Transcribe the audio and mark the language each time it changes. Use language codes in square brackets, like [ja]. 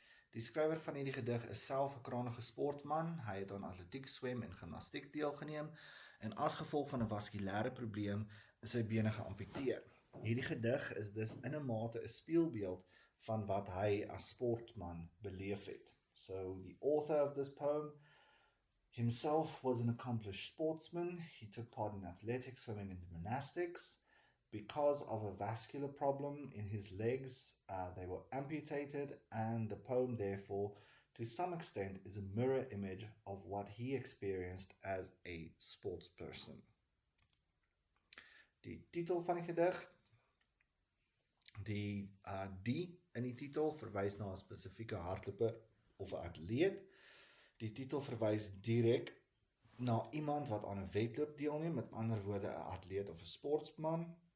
[af] Die skrywer van hierdie gedig is self 'n kragtige sportman. Hy het aan atletiek, swem en gimnastiek deelgeneem en as gevolg van 'n vaskulêre probleem is sy bene geamputeer. Hierdie gedig is dus in 'n mate 'n spieelbeeld van wat hy as sportman beleef het. [en] So the author of this poem himself was an accomplished sportsman. He took part in athletics, swimming and gymnastics. Because of a vascular problem in his legs, they were amputated, and the poem therefore, to some extent, is a mirror image of what he experienced as a sportsperson. [af] Die titel van die gedig, die in die titel verwys na 'n spesifieke hardloper of 'n atleet. Die titel verwys direk na iemand wat aan 'n wedloop deelneem, met ander woorde 'n atleet of 'n sportsman.